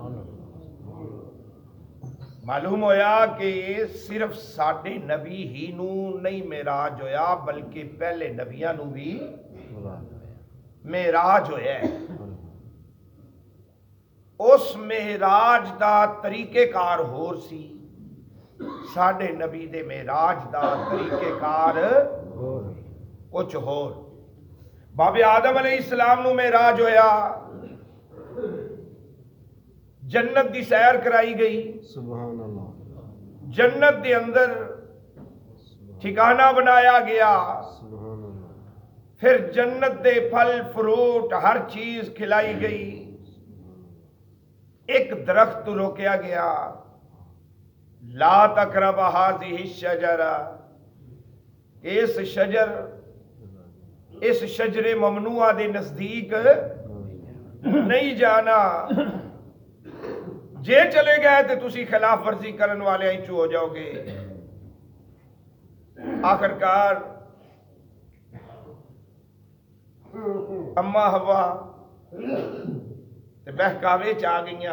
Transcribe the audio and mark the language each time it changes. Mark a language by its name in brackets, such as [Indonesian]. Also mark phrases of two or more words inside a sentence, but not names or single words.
[Punjabi] معلوم ہویا کہ صرف ساڈے نبی ہی نو نہیں معراج ہویا بلکہ پہلے نبیاں نو بھی معراج ہویا ہے. اس معراج دا طریقہ کار ہور سی، ساڈے نبی دے معراج دا طریقہ کار کچھ ہور. باب آدم علیہ السلام نو معراج ہویا، جنت دی سیر کرائی گئی، [Arabic] سبحان اللہ. [Punjabi] جنت دے اندر ٹھکانہ بنایا گیا، [Arabic] سبحان اللہ. [Punjabi] پھر جنت دے پھل فروٹ ہر چیز کھلائی گئی. ایک درخت روکیا گیا، [Arabic] لا تقرب هذه الشجرہ، [Punjabi] اس شجر ممنوعہ دے نزدیک نہیں جانا. جے چلے گئے تو تسی خلاف ورزی کرن والے انچو ہو جاؤ گے. آخر کار اما ہوا بہکاوے چ آ گئیاں.